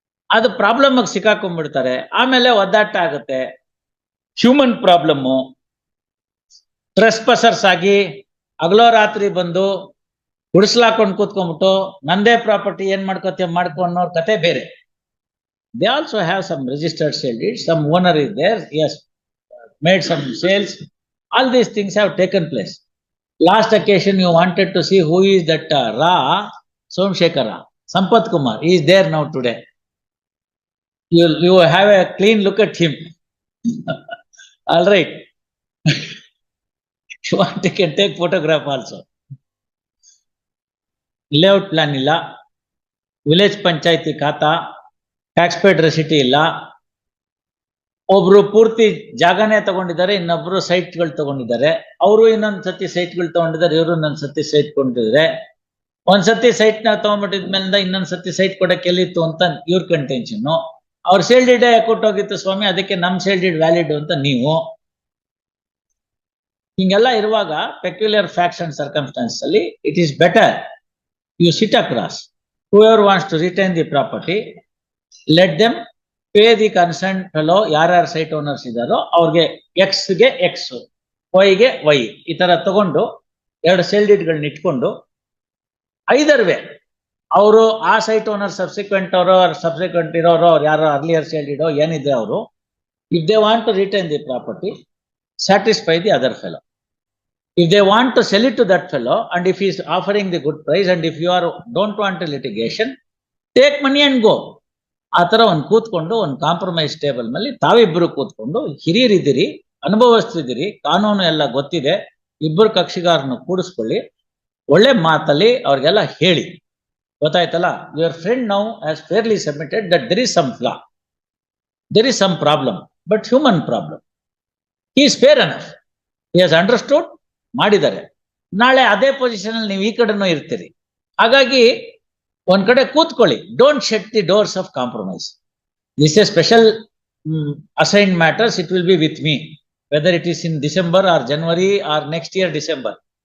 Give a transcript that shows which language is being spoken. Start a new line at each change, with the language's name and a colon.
Kannada: ಅದು ಪ್ರಾಬ್ಲಮ್ ಆಗಿ ಸಿಕ್ಕಾಕೊಂಡ್ಬಿಡ್ತಾರೆ. ಆಮೇಲೆ ಒದ್ದಾಟ ಆಗುತ್ತೆ, ಹ್ಯೂಮನ್ ಪ್ರಾಬ್ಲಮ್ಮು. ಟ್ರೆಸ್ಪಸರ್ಸ್ ಆಗಿ ಹಗಲೋ ರಾತ್ರಿ ಬಂದು ಗುಡಿಸ್ಲಾಕೊಂಡು ಕೂತ್ಕೊಂಡ್ಬಿಟ್ಟು ನಂದೇ ಪ್ರಾಪರ್ಟಿ ಏನ್ ಮಾಡ್ಕೋತೀವಿ ಮಾಡ್ಕೊ ಅನ್ನೋರ್ ಕತೆ ಬೇರೆ.
English: They also have some registered sale deeds. Some owner is there. He has made some sales. All these things have taken place. Last occasion you wanted to see who is that Ra Somshekara, Sampath Kumar. He is there now today. You have a clean look at him. All right. You want, you can take photograph also. Layout plan illa, village panchayati khata, tax paid receipt ಇಲ್ಲ.
Kannada: ಒಬ್ರು ಪೂರ್ತಿ ಜಾಗನೇ ತಗೊಂಡಿದ್ದಾರೆ, ಇನ್ನೊಬ್ರು ಸೈಟ್ಗಳು ತಗೊಂಡಿದ್ದಾರೆ. ಅವರು ಇನ್ನೊಂದ್ಸತಿ ಸೈಟ್ಗಳು ತಗೊಂಡಿದ್ದಾರೆ, ಇವರು ಇನ್ನೊಂದ್ಸತಿ ಸೈಟ್ ಕೊಂಡಿದ್ದಾರೆ. ಒಂದ್ಸತಿ ಸೈಟ್ ನ ತಗೊಂಡ್ಬಿಟ್ಟಿದ್ಮೇಲಿಂದ ಇನ್ನೊಂದ್ಸತಿ ಸೈಟ್ ಕೊಡಕ್ಕೆ ಎಲ್ಲಿತ್ತು ಅಂತ ಇವ್ರ ಕಂಟೆನ್ಷನ್. ಅವ್ರ ಸೇಲ್ ಡೀಡ್ ಕೊಟ್ಟೋಗಿತ್ತು ಸ್ವಾಮಿ, ಅದಕ್ಕೆ ನಮ್ ಸೇಲ್ ಡೀಡ್ ವ್ಯಾಲಿಡ್ ಅಂತ ನೀವು. ಹಿಂಗೆಲ್ಲ ಇರುವಾಗ
English: Peculiar facts and circumstances ಅಲ್ಲಿ it is better you sit across. whoever wants to retain the property, let them pay the concerned fellow,
Kannada: ಯಾರ್ಯಾರು ಸೈಟ್ ಓನರ್ಸ್ ಇದ್ದಾರೋ ಅವ್ರಿಗೆ ಎಕ್ಸ್ಗೆ ಎಕ್ಸ್, ವೈಗೆ ವೈ, ಈ ತರ ತಗೊಂಡು ಎರಡು ಸೇಲ್ ಡೀಡ್ಗಳನ್ನ ಇಟ್ಕೊಂಡು ಐದರ್ ವೇ ಅವರು ಆ ಸೈಟ್ ಓನರ್ ಸಬ್ಸಿಕ್ವೆಂಟ್ ಅವರು ಸಬ್ಸಿಕ್ವೆಂಟ್ ಇರೋರು ಅವ್ರು ಯಾರೋ ಅರ್ಲಿಯರ್ ಸೇಲ್ ಡೀಡೋ ಏನಿದೆ ಅವರು,
English: If they want to retain the property, satisfy the other fellow. If they want to sell it to that fellow, and if he is offering the good price, and if you don't want a litigation, take money and go.
Kannada: ಆ ತರ ಒಂದು ಕೂತ್ಕೊಂಡು ಒಂದು compromise table ಮೇಲೆ ತಾವಿಬ್ಬರು ಕೂತ್ಕೊಂಡು, ಹಿರಿಯರಿದ್ದೀರಿ, ಅನುಭವಸ್ಥರಿದ್ದೀರಿ, ಕಾನೂನು ಎಲ್ಲ ಗೊತ್ತಿದೆ, ಇಬ್ಬರು ಕಕ್ಷಿಗಾರನ್ನು ಕೂಡಿಸ್ಕೊಳ್ಳಿ, ಒಳ್ಳೆ ಮಾತಲ್ಲಿ ಅವ್ರಿಗೆಲ್ಲ ಹೇಳಿ, ಗೊತ್ತಾಯ್ತಲ್ಲ.
English: Your friend now has fairly submitted that there is some flaw, there is some problem, but human problem. He is fair enough. He has understood, ಮಾಡಿದ್ದಾರೆ.
Kannada: ನಾಳೆ ಅದೇ ಪೊಸಿಷನ್ ಅಲ್ಲಿ ನೀವು ಈ ಕಡೆನೂ ಇರ್ತೀರಿ. ಹಾಗಾಗಿ ಒಂದ್ ಕಡೆ ಕೂತ್ಕೊಳ್ಳಿ.
English: Don't shut the doors of compromise. This a special assigned matters. It will be with me, whether it is in December or January or next year December.